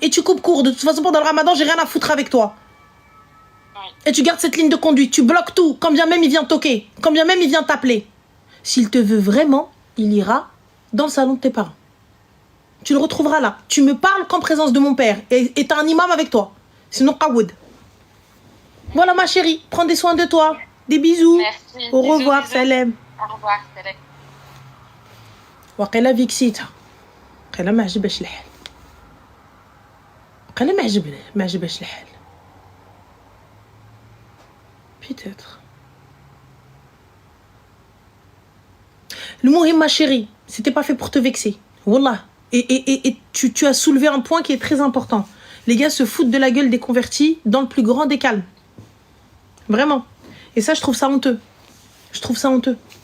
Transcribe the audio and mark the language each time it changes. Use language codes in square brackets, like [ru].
[fr] Et tu coupes court, de toute façon pendant le ramadan, j'ai rien à foutre avec toi. Et tu gardes cette ligne de conduite, tu bloques tout, quand bien même il vient toquer, quand bien même il vient t'appeler. S'il te veut vraiment, il ira dans le salon de tes parents. Tu le retrouveras là. Tu me parles qu'en présence de mon père. Et t'as un imam avec toi. Sinon, Qawoud. Voilà ma chérie, prends des soins de toi. Des bisous. Merci. Au revoir, salam. Au revoir, salam. [ar] وقيلا فيكسيتها قيلا ما عجبهاش الحال قيلا ما عجبهاش الحال [fr] peut-être. Le mot ma chérie, c'était pas fait pour te vexer. Wallah. Et tu as soulevé un point qui est très important. Les gars se foutent de la gueule des convertis dans le plus grand des calmes. Vraiment. Et ça, je trouve ça honteux. Je trouve ça honteux.